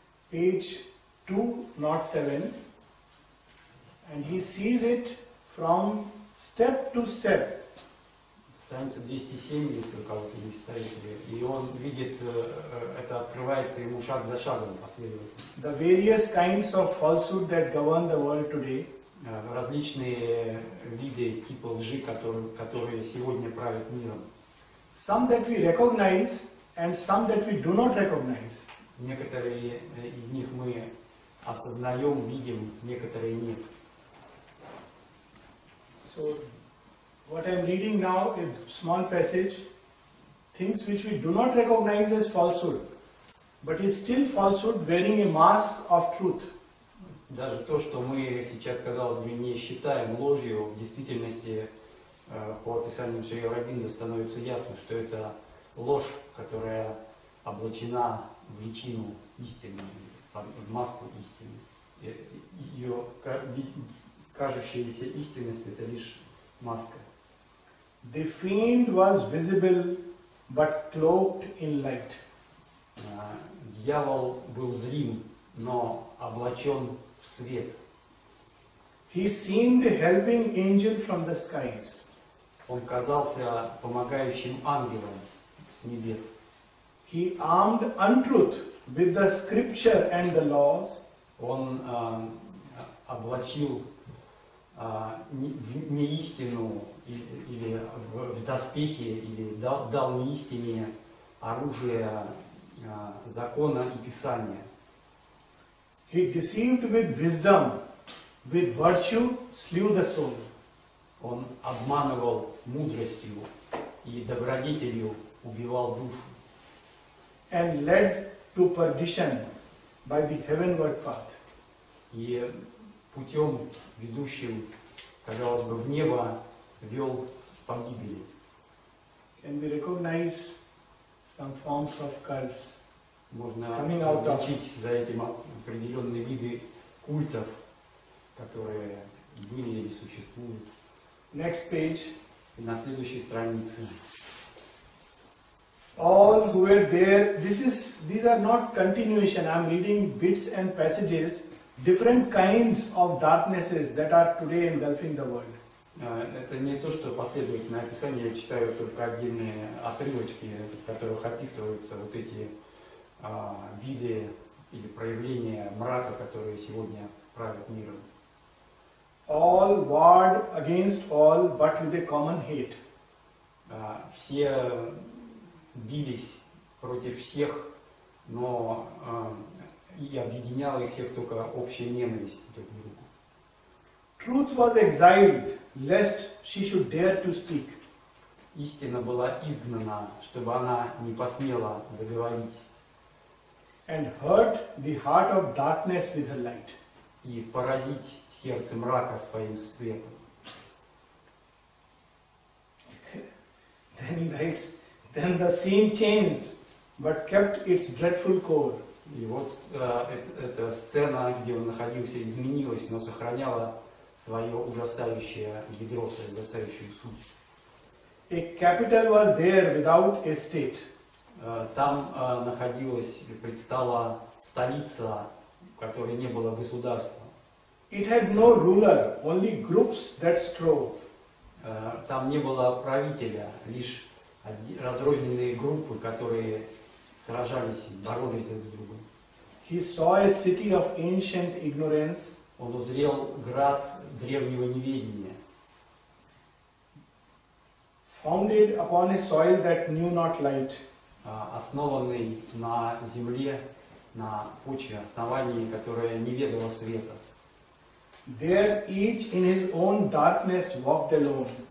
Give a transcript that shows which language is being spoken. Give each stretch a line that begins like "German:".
English: Page 207, and he sees it from step to step.
Russian: Страница 207, если у кого-то есть Savitri, и он видит, это открывается ему шаг за шагом последовательно.
English: The various kinds of falsehood that govern the world today.
Russian: Различные виды типа лжи, которые сегодня правят миром.
English: Some that we recognize and some that we do not recognize.
Russian: Некоторые из них мы осознаем, видим, некоторые нет.
English: So, what I am reading now is a small passage, things which we do not recognize as falsehood, but is still falsehood wearing a mask of truth.
Russian: Даже то, что мы сейчас, казалось бы, не считаем ложью, в действительности, по описанию Шри Ауробиндо, становится ясно, что это ложь, которая облачена в личину истины, в маску истины. ее кажущаяся истинность — это лишь маска.
English: The fiend was visible but cloaked in light.
Russian: Дьявол был зрим, но облачен в свет.
English: He seemed a helping angel from the skies.
Russian: Он казался помогающим ангелом с небес.
English: He armed untruth with the scripture and the laws.
Russian: Он облачил неистину или в доспехи, или дал неистине оружие закона и Писания.
English: He deceived with wisdom, with virtue slew the soul.
Russian: Он обманывал мудростью и добродетелью убивал душу.
English: And led to perdition by the heavenward path.
Russian: И путем, ведущим, казалось бы, в небо, вел к погибели.
English: Can we recognize some forms of cults?
Russian: Можно
English: Coming out of-
Russian: различить за этим определенные виды культов, которые были или существуют.
English: Next page.
Russian: И на следующей странице.
English: All who were there, these are not continuation. I am reading bits and passages, different kinds of darknesses that are today engulfing the world.
Russian: Это не то, что последовательное описание, я читаю только отдельные отрывочки, в которых описываются вот эти виды или проявления мрака, которые сегодня правят миром.
English: All warred against all, but with a common hate.
Russian: Все бились против всех, но и объединяла их всех только общая ненависть друг к другу.
English: Truth was exiled, lest she should dare to speak.
Russian: Истина была изгнана, чтобы она не посмела заговорить.
English: And hurt the heart of darkness with her light.
Russian: И поразить сердце мрака своим светом.
English: Then he writes, then the scene changed, but kept its dreadful core.
Russian: И вот эта сцена, где он находился, изменилась, но сохраняла свое ужасающее ядро, свою ужасающую суть.
English: A capital was there without a state.
Russian: Там находилась, предстала столица, в которой не было государства.
English: It had no ruler, only groups that strove.
Russian: Там не было правителя, лишь разрозненные группы, которые сражались и боролись друг с другом.
English: He saw a city of ancient ignorance.
Russian: Он узрел град древнего неведения,
English: Founded upon a soil that knew not light.
Russian: основанный на земле, на почве, основании, которое не ведало света.
English: There each in his own darkness walked alone.